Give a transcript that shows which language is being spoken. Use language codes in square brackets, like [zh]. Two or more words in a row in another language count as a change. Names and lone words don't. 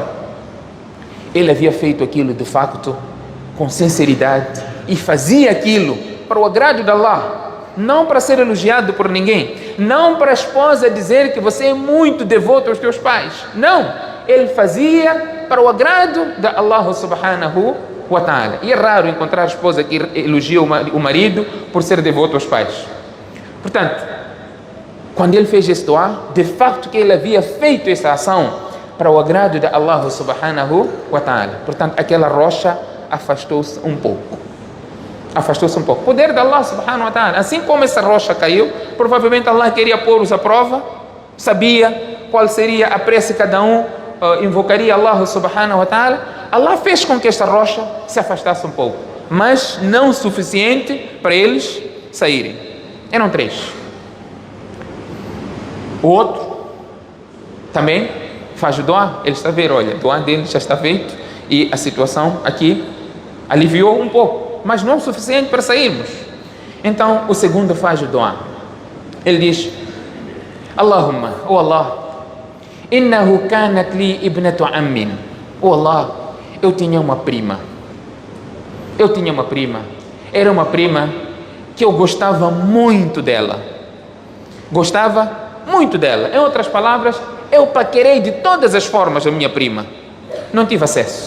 [pt] Ele havia feito aquilo de facto com sinceridade e fazia aquilo para o agrado de Allah. Não para ser elogiado por ninguém, não para a esposa dizer que você é muito devoto aos teus pais, não, ele fazia para o agrado de [ar] الله سبحانه وتعالى. [pt] E é raro encontrar a esposa que elogia o marido por ser devoto aos pais. Portanto, quando ele fez esse dua, de facto que ele havia feito essa ação para o agrado de [ar] الله سبحانه وتعالى. [pt] Portanto, aquela rocha afastou-se um pouco. Afastou-se um pouco. Poder de [ar] الله سبحانه وتعالى. [pt] Assim como essa rocha caiu, provavelmente Allah queria pôr-os à prova, sabia qual seria a prece que cada um invocaria [ar] الله سبحانه وتعالى. [pt] Allah fez com que esta rocha se afastasse um pouco, mas não o suficiente para eles saírem. Eram 3. O outro também faz o dua, ele está a ver, olha, o dua dele já está feito e a situação aqui aliviou um pouco, mas não o suficiente para sairmos. Então o segundo faz o dua. Ele diz: [ar] Allahumma, oh Allah, إنه كانت لي ابنة عم. [pt] Oh Allah, eu tinha uma prima. Era uma prima que eu gostava muito dela. Em outras palavras, eu paquerei de todas as formas a minha prima. Não tive acesso.